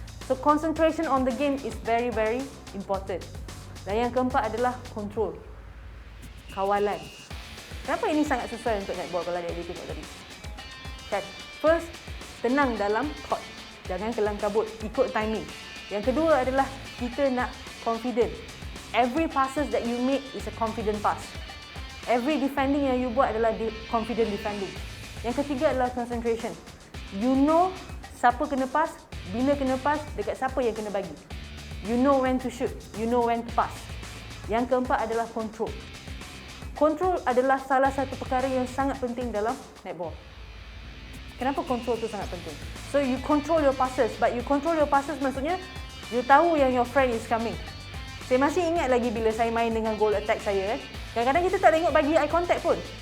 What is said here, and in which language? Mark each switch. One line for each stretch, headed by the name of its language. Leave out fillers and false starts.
English: So concentration on the game is very very important.
Malay: Dan yang keempat adalah control. Kawalan. Kenapa ini sangat susah untuk netball kalau adik-adik tengok tadi? Kan? First, tenang dalam court. Jangan kelang kabut, ikut timing. Yang kedua adalah kita nak confident.
English: Every passes that you make is a confident pass. Every defending
Malay: yang you buat adalah confident defending. Yang ketiga adalah concentration.
English: You know
Malay: siapa kena pass, bila kena pass, dekat siapa yang kena bagi.
English: You know when to shoot, you know when to pass.
Malay: Yang keempat adalah control. Control adalah salah satu perkara yang sangat penting dalam netball. Kenapa control tu sangat penting?
English: So you control your passes, but you control your passes
Malay: maksudnya you tahu yang
English: your friend is coming.
Malay: Saya masih ingat lagi bila saya main dengan goal attack saya kan. Kadang-kadang kita tak tengok bagi eye contact pun.